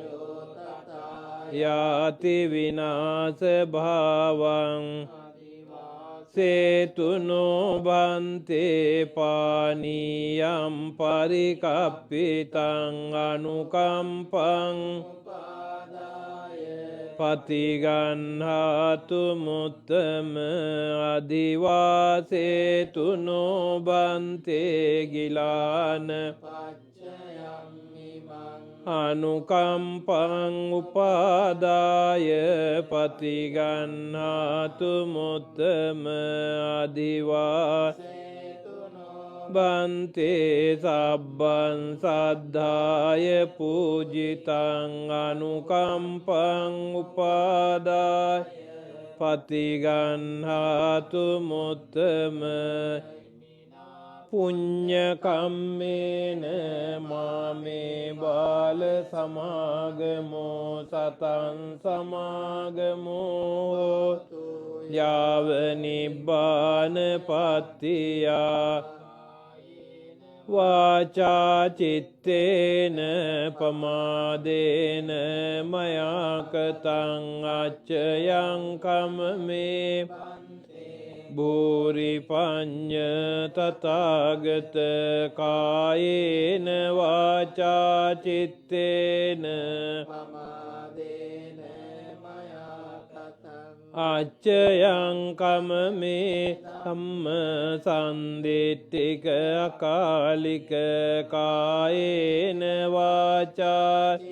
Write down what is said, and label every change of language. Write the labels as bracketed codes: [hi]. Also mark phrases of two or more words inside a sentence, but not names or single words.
[pi] යාති විනාශ භාවං සේතුනෝ බන්තේ පානීයම් පරිකප්පිතං අනුකම්පං පතිගන්හාතු මුත්තම අදිවාසේතුනෝ බන්තේ ගිලාන අනුකම්පං උපාදාය පතිගන්හාතු මුත්තම අදිවා බන්තේ සබ්බං සද්ධාය පූජිතං අනුකම්පං උපාදාය පතිගන්හාතු මුත්තම පුඤ්ඤ කම්මේන මාමේ බාල සමාගමෝ සතං සමාගමෝ යාව නිබ්බාන පත්තියා වාචා චිත්තේන පමාදේන මයා කතං අච්චයං කම්මේ භූරි පඤ්ඤ තථාගත කායේන වාචා චිත්තේන අච්චයං කම්මේ ධම්ම සම්දිට්ඨික අකාලික කායේන වාචා